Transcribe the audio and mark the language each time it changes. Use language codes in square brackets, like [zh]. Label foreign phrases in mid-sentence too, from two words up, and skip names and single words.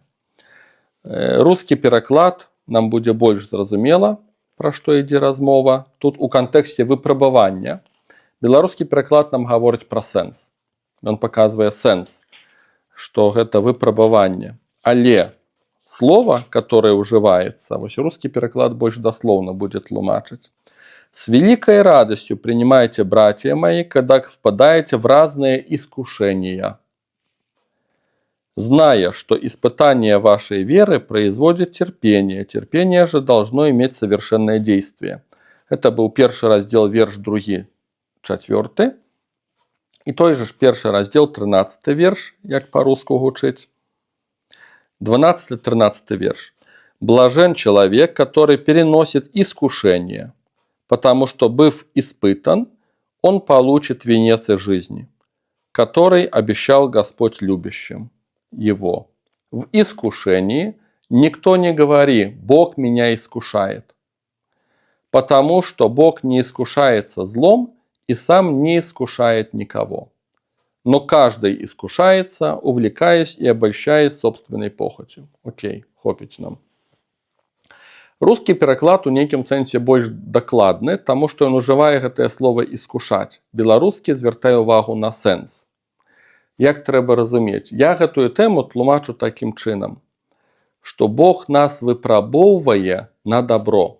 [be] Рускі пераклад нам будзе больш зразумела, пра што ідзе размова. Тут у кантэксце выпрабавання. Беларускі пераклад нам гаворыць пра сэнс. Ён паказвае сэнс, што гэта выпрабаванне. [ru] Але слово, которое уживается, вось русский переклад больше дословно будет тлумачить. «С великой радостью принимайте, братья мои, когда впадаете в разные искушения, зная, что испытание вашей веры производит терпение. Терпение же должно иметь совершенное действие». Это был первый раздел, верш 2, 4. И той же первый раздел, 13 верш, [be] як по-русски гучить. [ru] 12-13 верш. «Блажен человек, который переносит искушение, потому что, быв испытан, он получит венец жизни, который обещал Господь любящим его. В искушении никто не говори: Бог меня искушает, потому что Бог не искушается злом и сам не искушает никого. Но каждый искушается, увлекаясь и обольщаясь собственной похотью». Окей, [be] хопіць нам. Рускі пераклад у нейкім сэнсе больш дакладны, таму што ён ужывае гэтае слово «іскушаць». Беларускі звяртае ўвагу на сэнс. Як трэба разумець? Я гэтую тэму тлумачу такім чынам, што Бог нас выпрабоўвае на добро.